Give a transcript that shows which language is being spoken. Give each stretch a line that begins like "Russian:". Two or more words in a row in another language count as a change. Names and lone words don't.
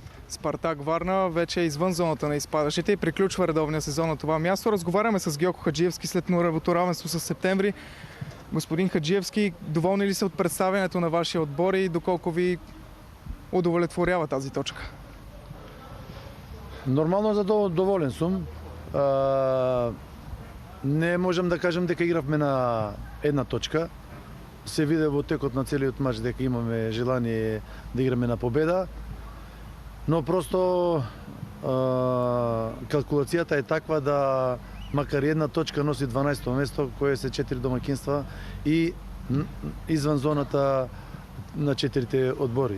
Bulgarian: Спартак Варна вече е извън зоната на изпадащите и приключва редовния сезон на това място. Разговаряме с Георго Хаджиевски след нулевото равенство с Септември. Господин Хаджиевски, доволни ли са от представянето на вашия отбор и доколко ви удовлетворява тази точка?
Macedonian: Нормално доволен сум. Не можам да кажем дека игравме на една точка. Се виде во текот на целиот мач дека имаме желание да играме на победа. Но просто калкулацијата е таква да макар една точка носи 12-то место, кое се 4 домакинства и
Bulgarian: извън зоната
Macedonian: на 4 одбори.